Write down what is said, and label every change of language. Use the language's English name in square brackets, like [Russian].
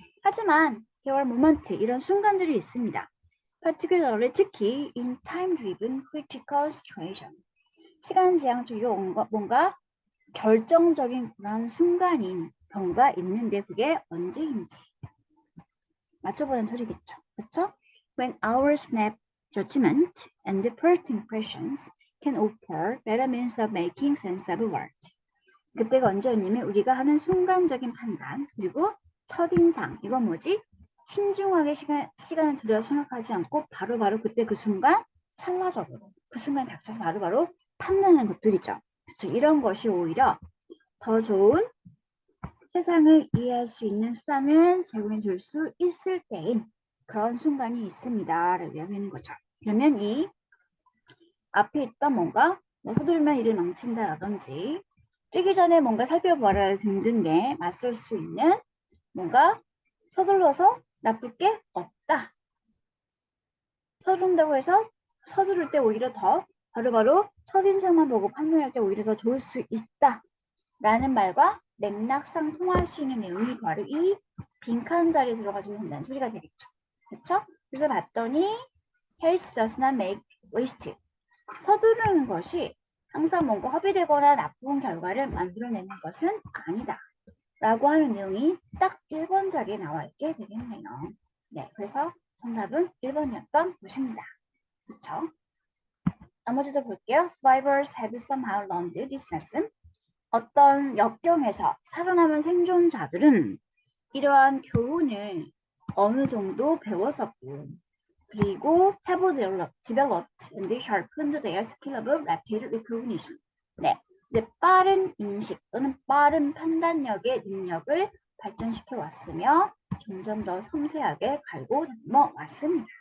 [Korean] 하지만 [English] there are moments [Korean] 이런 순간들이 있습니다. [English] particularly [Korean] 특히 [English] in time-driven critical situation [Korean] 시간 제한 쪽에 뭔가 결정적인 그런 순간인 경우가 있는데 그게 언제인지 맞춰보는 소리겠죠. 그렇죠? [English] When our snap judgment and the first impressions can offer better means of making sense of world. [Korean] 그때가 언제였냐면 우리가 하는 순간적인 판단 그리고 첫인상 이건 뭐지? 신중하게 시간을 들여 생각하지 않고 바로바로 그때 그 순간 찰나적으로 그 순간 닥쳐서 바로바로 판단하는 것들이죠. 그렇죠? 이런 것이 오히려 더 좋은 세상을 이해할 수 있는 수단을 제공해 줄 수 있을 때인 그런 순간이 있습니다. 라고 이야기하는 거죠. 그러면 이 앞에 있던 뭔가 서두르면 일을 망친다라든지 뛰기 전에 뭔가 살펴봐라 등등에 맞설 수 있는 뭔가 서둘러서 나쁠 게 없다. 서두른다고 해서 서두를 때 오히려 더 바로바로 첫인상만 보고 판단할 때 오히려 더 좋을 수 있다. 라는 말과 맥락상 통할 수 있는 내용이 바로 이 빈칸 자리에 들어가주면 된다는 소리가 되겠죠. 그렇죠? 그래서 봤더니 [English] haste does not make waste. [Korean] 서두르는 것이 항상 뭔가 허비되거나 나쁜 결과를 만들어내는 것은 아니다. 라고 하는 내용이 딱 1번 자리에 나와 있게 되겠네요. 네, 그래서 정답은 1번이었던 것입니다. 그렇죠? 나머지도 볼게요. [English] Survivors have somehow learned this lesson. [Korean] 어떤 역경에서 살아남은 생존자들은 이러한 교훈을 어느 정도 배웠었고 그리고 [English] have developed and they sharpened their skill of rapid recognition. [Korean] 네, 이제 빠른 인식 또는 빠른 판단력의 능력을 발전시켜 왔으며 점점 더 섬세하게 갈고 다듬어 왔습니다.